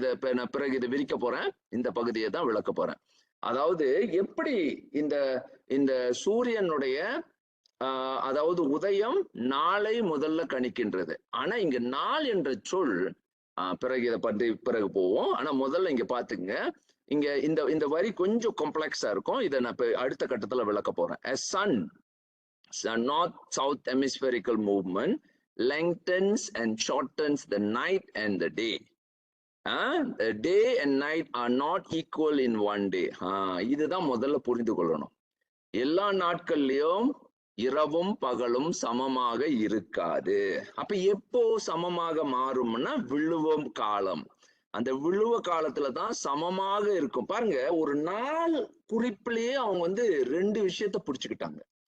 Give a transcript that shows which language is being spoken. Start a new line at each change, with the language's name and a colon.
Tamil: இதை நான் பிறகு இதை விரிக்க போறேன், இந்த பகுதியை தான் விளக்க போறேன். அதாவது எப்படி இந்த இந்த சூரியனுடைய அதாவது உதயம் நாளை முதல்ல கணிக்கின்றது. ஆனா இங்க நாள் என்ற சொல் பிறகு இதை பற்றி பிறகு போவோம். ஆனா முதல்ல இங்க பாத்துங்க, இங்க இந்த இந்த வரி கொஞ்சம் காம்ப்ளெக்ஸா இருக்கும். இதை நான் அடுத்த கட்டத்துல விளக்க போறேன்.
English: A sun north south hemispherical movement lengthens and shortens the night and the day. The day and night are not equal in one day.
Tamil: இதுதான் முதல்ல புரிந்து கொள்ளணும். எல்லா நாட்கள்லயும் இரவும் பகலும் சமமாக இருக்காது. அப்ப எப்போ சமமாக மாறும்னா விழுவம் காலம். அந்த விழுவ காலத்துலதான் சமமாக இருக்கும். பாருங்க, ஒரு நாள் குறிப்பிலேயே அவங்க வந்து ரெண்டு விஷயத்த புடிச்சுக்கிட்டாங்க.